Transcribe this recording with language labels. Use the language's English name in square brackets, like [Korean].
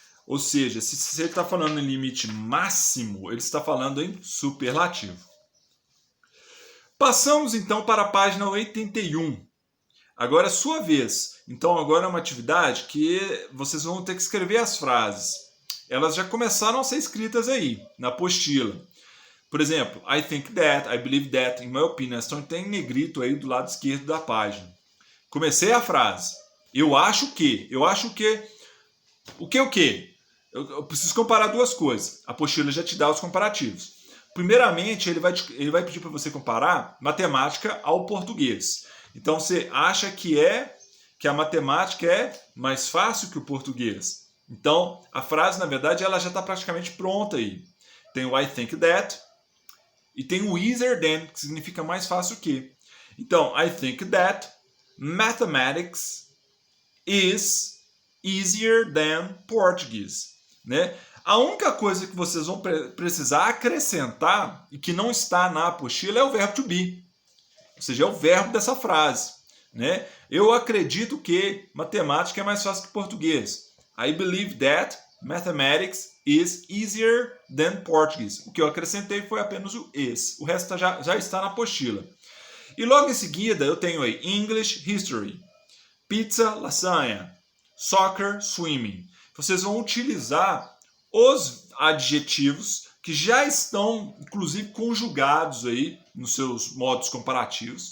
[Portuguese] Ou seja, se ele está falando em limite máximo, ele está falando em superlativo. Passamos então para a página 81. Agora é sua vez. Então agora é uma atividade que vocês vão ter que escrever as frases. Elas já começaram a ser escritas aí, na apostila. Por exemplo, [English] I think that, I believe that, in my opinion. [Portuguese] Então tem negrito aí do lado esquerdo da página. Comecei a frase. Eu acho que. O que? Eu preciso comparar duas coisas. A apostila já te dá os comparativos. Primeiramente, ele vai pedir para você comparar matemática ao português. Então, você acha que a matemática é mais fácil que o português. Então, a frase, na verdade, ela já está praticamente pronta aí. Tem o [English] I think that [Portuguese] e tem o [English] easier than, [Portuguese] que significa mais fácil que. [English] Então, I think that mathematics is easier than Portuguese. [Portuguese] Né? A única coisa que vocês vão precisar acrescentar e que não está na apostila é o verbo to be. Ou seja, é o verbo dessa frase. Né? Eu acredito que matemática é mais fácil que português. [English] I believe that mathematics is easier than Portuguese. [Portuguese] O que eu acrescentei foi apenas o is. O resto já está na apostila. E logo em seguida eu tenho aí English, History, Pizza, Lasanha, Soccer, Swimming. Vocês vão utilizar os adjetivos que já estão, inclusive, conjugados aí nos seus modos comparativos.